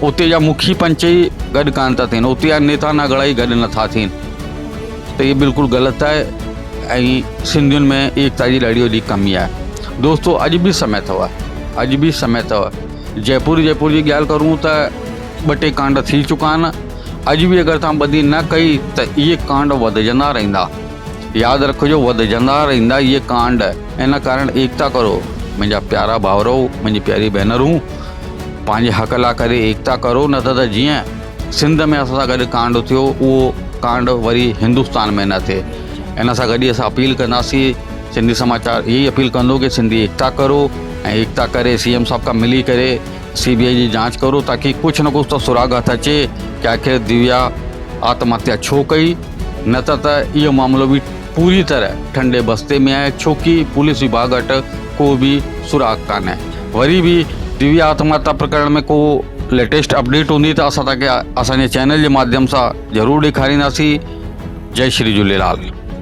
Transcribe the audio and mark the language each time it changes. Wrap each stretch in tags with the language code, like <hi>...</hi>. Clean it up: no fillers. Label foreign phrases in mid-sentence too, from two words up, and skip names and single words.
<sd>उते जा मुखी पंच ई गॾु कान था थियनि, उते जा नेता नगड़ा ई गॾु नथा थियनि, त इहे बिल्कुलु ग़लति आहे ऐं सिंधियुनि में एकता जी ॾाढी वॾी कमी आहे। दोस्तों अॼु बि समय अथव जयपुर जी ॻाल्हि करूं त 2-3 कांड थी चुका आहिनि। अॼु बि अगरि तव्हां ॿधी न कई त इहे कांड वधजंदा रहंदा, यादि रखिजो वधजंदा रहंदा इहे कांड। इन कारण एकता करो मुंहिंजा प्यारा भाउरो, मुंहिंजी प्यारी भेनरूं, पंहिंजे हक़ लाइ करे एकता करो, न त जीअं सिंध में असां सां गॾु कांड थियो उहो कांड वरी हिंदुस्तान में न थिए। इन सां गॾु असां अपील कंदासीं, सिंधी समाचार यही अपील कंदो कि सिंधी एकता करो ऐं एकता करे CM साहब का मिली करे CBI जी जांच करो, ताकि कुछ न कुछ तो सुराग हथ अचे कि आखिर दिव्या आत्महत्या छो कई, न त इहो मामलो भी पूरी तरह ठंडे बस्ते में आहे, छोकी पुलिस विभाग वटि को भी सुराग कान्हे। वरी भी दिव्या आत्महत्या प्रकरण में को</sd> <en>latest update</en> <sd>हूंदी त असां तव्हांखे असांजे चैनल जे माध्यम सां ज़रूरु ॾेखारींदासीं। जय श्री झूलेलाल।</sd>